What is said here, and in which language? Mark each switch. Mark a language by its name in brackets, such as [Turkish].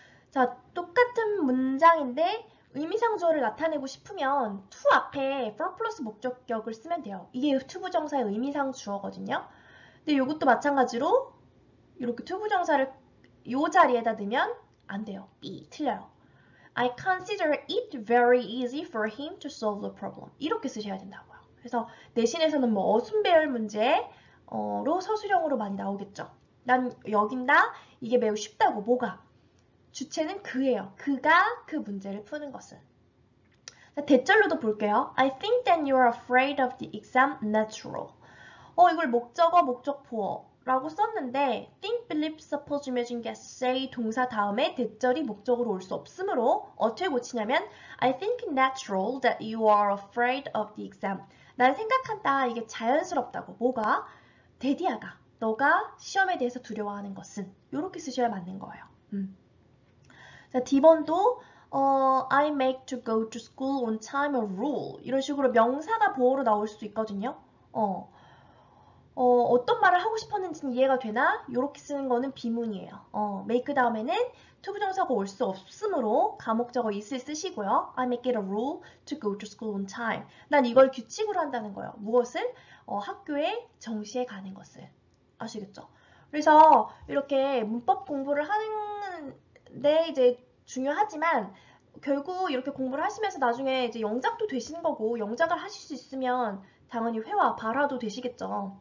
[Korean] 자, 똑같은 문장인데 의미상 주어를 나타내고 싶으면 to 앞에 for 플러스 목적격을 쓰면 돼요. 이게 투부정사의 의미상 주어거든요. 근데 이것도 마찬가지로 이렇게 투부정사를 이 자리에다 넣으면 안 돼요. B, 틀려요. [English] I consider it very easy for him to solve the problem. [Korean] 이렇게 쓰셔야 된다고요. 그래서 내신에서는 뭐 어순배열 문제로 서술형으로 많이 나오겠죠. 난 여긴다. 이게 매우 쉽다고. 뭐가? 주체는 그예요. 그가 그 문제를 푸는 것은. 대절로도 볼게요. [English] I think that you're afraid of the exam natural. [Korean] 이걸 목적어, 목적 보어라고 썼는데 [English] think, believe, suppose, imagine, guess, say [Korean] 동사 다음에 대절이 목적으로 올 수 없으므로 어떻게 고치냐면 [English] I think natural that you are afraid of the exam. [Korean] 난 생각한다. 이게 자연스럽다고. 뭐가? 데디아가. 너가 시험에 대해서 두려워하는 것은. 이렇게 쓰셔야 맞는 거예요. 자, D번도 [English] I make to go to school on time a rule. [Korean] 이런 식으로 명사가 보어로 나올 수도 있거든요. 어떤 말을 하고 싶었는지는 이해가 되나? 이렇게 쓰는 거는 비문이에요. make 다음에는 투부정사가 올 수 없으므로 가목적어 is을 쓰시고요. [English] I make it a rule to go to school on time. [Korean] 난 이걸 규칙으로 한다는 거예요. 무엇을? 학교에 정시에 가는 것을. 아시겠죠? 그래서 이렇게 문법 공부를 하는데 이제 중요하지만 결국 이렇게 공부를 하시면서 나중에 이제 영작도 되시는 거고 영작을 하실 수 있으면 당연히 회화, 발화도 되시겠죠.